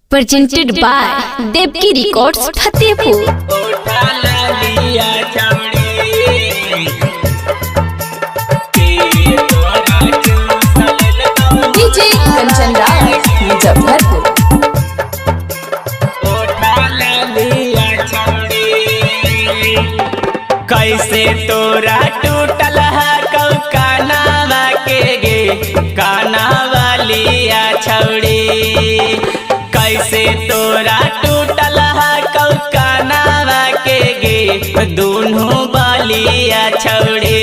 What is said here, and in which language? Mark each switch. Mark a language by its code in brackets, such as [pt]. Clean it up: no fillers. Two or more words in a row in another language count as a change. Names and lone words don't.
[en] presented by Devki Records, Fatehpur. DJ Kanchan Raj, Muzaffarpur. [anp] कैसे तोरा टूटल है कौ कानावा के गे काना वालिया छौड़ी। कैसे तोरा टूटल है कौ कानावा के गे दोनों बालिया छौड़ी।